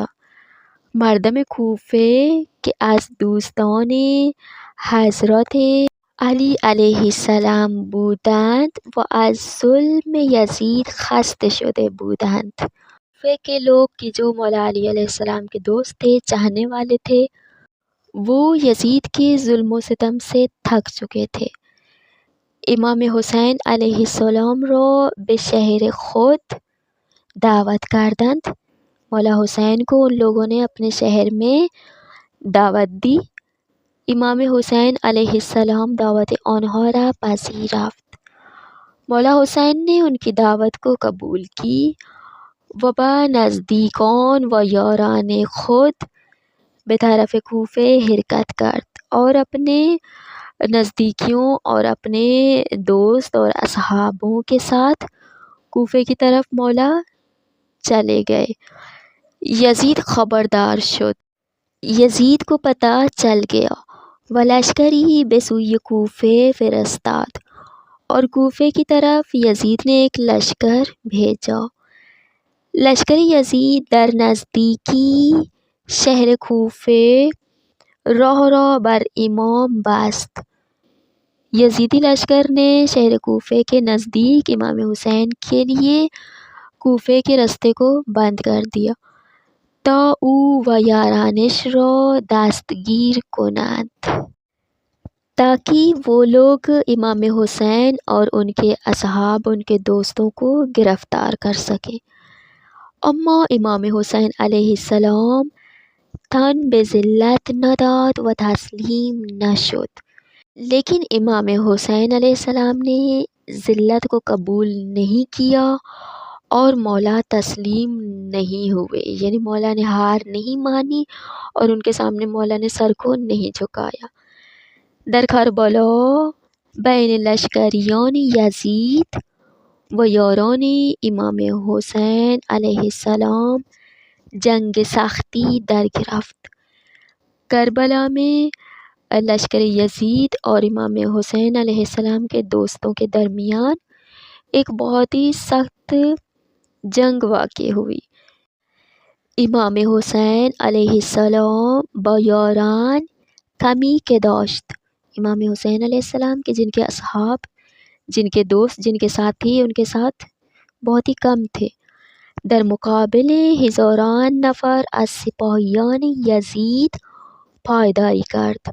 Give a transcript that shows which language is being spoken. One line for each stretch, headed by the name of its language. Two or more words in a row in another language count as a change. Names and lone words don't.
Persian: مردم کوفہ که از دوستان حضرت علی علیہ السلام بودند و از ظلم یزید خسته شده بودند۔
Urdu: کوفہ کے لوگ کہ جو مولا علی علیہ السلام کے دوست تھے، چاہنے والے تھے، وہ یزید کے ظلم و ستم سے تھک چکے تھے۔
Persian: امام حسین علیہ السلام را به شہر خود دعوت کردند۔
Urdu: مولا حسین کو ان لوگوں نے اپنے شہر میں دعوت دی۔
Persian: امام حسین علیہ السلام دعوت آنها را پذیرفت۔
Urdu: مولا حسین نے ان کی دعوت کو قبول کی
Persian: و با نزدیکان و یاران خود به طرف کوفہ حرکت کرد،
Urdu: اور اپنے نزدیکیوں اور اپنے دوست اور اصحابوں کے ساتھ کوفہ کی طرف مولا چلے گئے۔
Persian: یزید خبردار شد۔
Urdu: یزید کو پتہ چل گیا
Persian: و لشکری به سوی کوفہ فرستاد،
Urdu: اور کوفہ کی طرف یزید نے ایک لشکر بھیجا۔
Persian: لشکر یزید در نزدیکی شہر کوفے راہ بر امام بست۔
Urdu: یزیدی لشکر نے شہر کوفے کے نزدیک امام حسین کے لیے کوفے کے راستے کو بند کر دیا
Persian: تا او و یارانش را دستگیر کنند،
Urdu: تاکہ وہ لوگ امام حسین اور ان کے اصحاب، ان کے دوستوں کو گرفتار کر سکیں۔
Persian: اما امام حسین علیہ السلام تن به ذلت نداد و تسلیم نشد،
Urdu: لیکن امام حسین علیہ السلام نے ذلت کو قبول نہیں کیا اور مولا تسلیم نہیں ہوئے، یعنی مولا نے ہار نہیں مانی اور ان کے سامنے مولا نے سر کو نہیں جھکایا۔
Persian: در کربلا بین لشکریان یزید و یاران امام حسین علیہ السلام جنگ سختی در گرفت۔
Urdu: کربلا میں لشکر یزید اور امام حسین علیہ السلام کے دوستوں کے درمیان ایک بہت ہی سخت جنگ واقع ہوئی۔
Persian: امام حسین علیہ السلام با یاران کمی که داشت،
Urdu: امام حسین علیہ السلام کے جن کے اصحاب، جن کے دوست، جن کے ساتھی ان کے ساتھ بہت ہی کم تھے،
Persian: در مقابل ہزاران نفر از سپاہیان یزید پائداری کرد۔